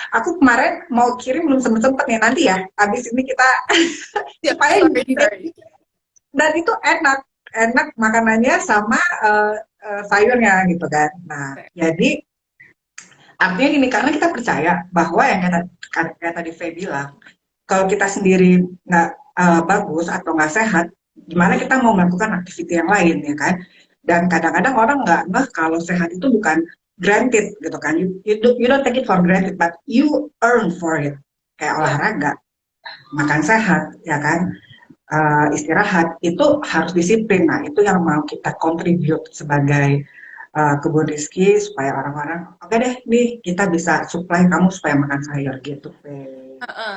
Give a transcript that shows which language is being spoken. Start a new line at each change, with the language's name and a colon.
Indonesian: Aku kemarin mau kirim belum sempet nih, nanti ya. Habis ini kita supaya dan itu enak makanannya sama sayurnya gitu kan. Nah, jadi Artinya gini, karena kita percaya bahwa yang kayak tadi Faye bilang, kalau kita sendiri nggak bagus atau nggak sehat, gimana kita mau melakukan aktiviti yang lain ya kan? Dan kadang-kadang orang nggak ngeh kalau sehat itu bukan granted gitu kan.
English: You don't take it for granted, but you earn for it.
Indonesian: Kayak Ya, olahraga, makan sehat, ya kan? Istirahat itu harus disiplin. Nah, itu yang mau kita contribute sebagai kebun rizki supaya orang-orang oke deh nih kita bisa supply kamu supaya makan sayur gitu heeh.